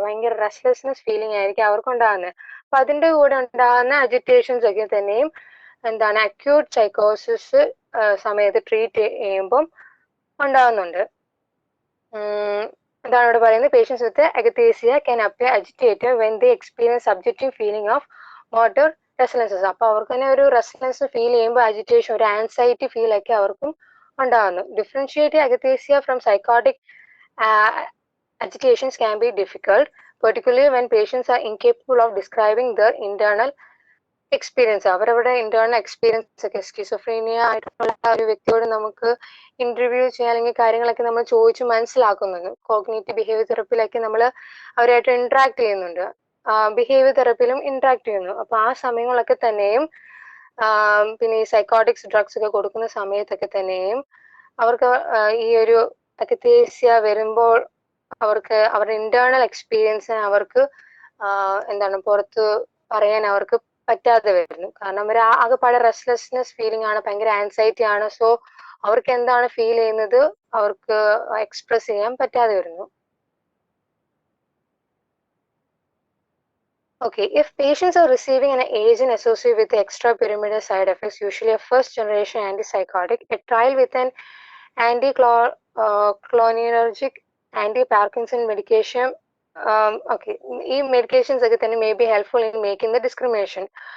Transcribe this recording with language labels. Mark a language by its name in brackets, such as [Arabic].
[Malayalam] ഭയങ്കര restlessness feeling ആയിരിക്കും അവർക്ക് ഉണ്ടാകുന്നത്. അപ്പൊ അതിന്റെ കൂടെ ഉണ്ടാകുന്ന അജിറ്റേഷൻസ് ഒക്കെ തന്നെയും എന്താണ് അക്യൂട്ട് സൈക്കോസിസ് സമയത്ത് ട്രീറ്റ് ചെയ്യുമ്പം ഉണ്ടാകുന്നുണ്ട്. എന്താണ് ഇവിടെ പറയുന്നത്? [English] Patients with akathisia can appear agitated when they experience subjective feeling of motor restlessness. [Malayalam] അപ്പൊ അവർക്ക് തന്നെ ഒരു റെസ്റ്റ്ലെസ് ഫീൽ ചെയ്യുമ്പോൾ അജിറ്റേഷൻ, ഒരു ആൻസൈറ്റി ഫീൽ ഒക്കെ അവർക്കും ഉണ്ടാകുന്നു. [English] Differentiate akathisia from psychotic agitations can be difficult, particularly when patients are incapable of describing their internal experience. [Malayalam] അവരവരുടെ ഇന്റേണൽ എക്സ്പീരിയൻസ് ഒക്കെ, സ്കിസോഫ്രീനിയ ആയിട്ടുള്ള ഒരു വ്യക്തിയോട് നമുക്ക് ഇന്റർവ്യൂ ചെയ്യാൻ അല്ലെങ്കിൽ കാര്യങ്ങളൊക്കെ നമ്മൾ ചോദിച്ച് മനസ്സിലാക്കുന്നുണ്ട്. കോഗ്നേറ്റീവ് ബിഹേവിയർ തെറപ്പിയിലൊക്കെ നമ്മൾ അവരായിട്ട് ഇന്ററാക്ട് ചെയ്യുന്നുണ്ട്, ബിഹേവിയർ തെറപ്പിയിലും ഇന്ററാക്ട് ചെയ്യുന്നു. അപ്പൊ ആ സമയങ്ങളൊക്കെ തന്നെയും പിന്നെ ഈ സൈക്കോട്ടിക്സ് ഡ്രഗ്സ് ഒക്കെ കൊടുക്കുന്ന സമയത്തൊക്കെ തന്നെയും അവർക്ക് ഈ ഒരു അഗതേസിയ വരുമ്പോൾ അവർക്ക് അവരുടെ ഇന്റേണൽ എക്സ്പീരിയൻസിനെ അവർക്ക് എന്താണ് പുറത്ത് പറയാൻ അവർക്ക് പറ്റാതെ വരുന്നു. കാരണം അവർ ആകെപ്പാടെ റെസ്റ്റ്ലെസ്നെസ് ഫീലിംഗ് ആണ്, ഭയങ്കര ആൻസൈറ്റി ആണ്. സോ അവർക്ക് എന്താണ് ഫീൽ ചെയ്യുന്നത് അവർക്ക് എക്സ്പ്രസ് ചെയ്യാൻ പറ്റാതെ വരുന്നു. [English] Okay, if patients are receiving an agent associated with the extrapyramidal side effects, usually a first-generation antipsychotic, a trial with an anti-cholinergic, anti-Parkinson medication, okay, these medications may be helpful in making the discrimination.